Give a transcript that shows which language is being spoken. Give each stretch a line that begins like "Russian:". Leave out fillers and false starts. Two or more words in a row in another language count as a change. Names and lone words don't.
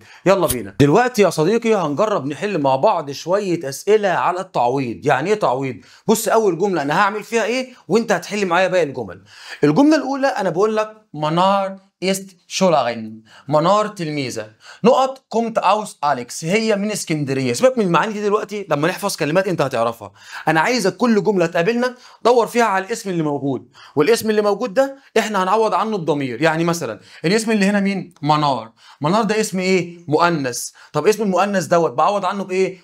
Arabic: يلا بينا دلوقتي يا صديقي هنجرب نحل مع بعض شويه اسئله على التعويض. يعني ايه تعويض؟ بص، اول جمله انا هعمل فيها ايه وانت هتحل معايا باقي الجمل. الجمله الاولى انا بقول لك منار
German: ist Schülerin.
Arabic: منار تلميذة. نقط
German: kommt aus
Arabic: أليكس، هي من اسكندرية. سيبك من المعاني دي دلوقتي، لما نحفظ كلمات انت هتعرفها. انا عايزك كل جملة تقابلنا دور فيها على الاسم اللي موجود، والاسم اللي موجود ده احنا هنعوض عنه بضمير. يعني مثلا الاسم اللي هنا مين؟ منار. منار ده اسم ايه؟ مؤنث. طب اسم المؤنث دوت بعوض عنه بايه؟